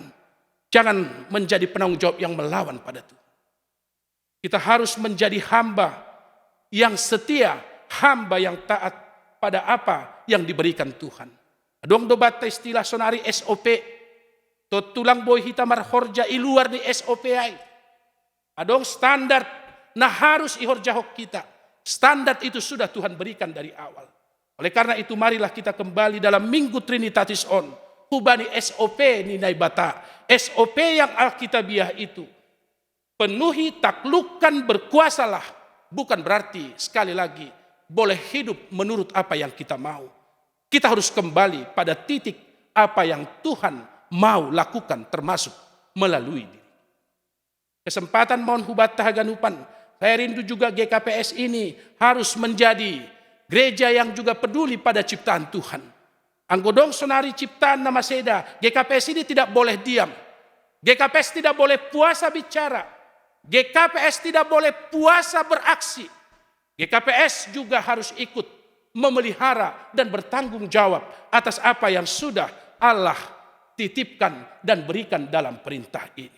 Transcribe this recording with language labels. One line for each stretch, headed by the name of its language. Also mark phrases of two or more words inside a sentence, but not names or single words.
Indonesian: Jangan menjadi penanggung jawab yang melawan pada Tuhan. Kita harus menjadi hamba yang setia, hamba yang taat pada apa yang diberikan Tuhan.
Batak Simalungun: Adong dobat istilah sonari SOP, to tulang boy hitamar horja iluar ni SOP ay. Adong standar na harus ihorjahok kita.
Indonesian: Standar itu sudah Tuhan berikan dari awal. Oleh karena itu marilah kita kembali dalam Minggu Trinitatis On.
Batak Simalungun: Hubani SOP ni naibata.
Indonesian: SOP yang Alkitabiah itu. Penuhi, taklukkan, berkuasalah. Bukan berarti sekali lagi boleh hidup menurut apa yang kita mau. Kita harus kembali pada titik apa yang Tuhan mau lakukan termasuk melalui diri.
Batak Simalungun: Kesempatan mohon hubat tahaganupan.
Indonesian: Saya rindu juga GKPS ini harus menjadi gereja yang juga peduli pada ciptaan Tuhan.
Batak Simalungun: Anggodong sonari ciptaan nama seda.
Indonesian: GKPS ini tidak boleh diam. GKPS tidak boleh puasa bicara. GKPS tidak boleh puasa beraksi. GKPS juga harus ikut memelihara dan bertanggung jawab atas apa yang sudah Allah titipkan dan berikan dalam perintah ini.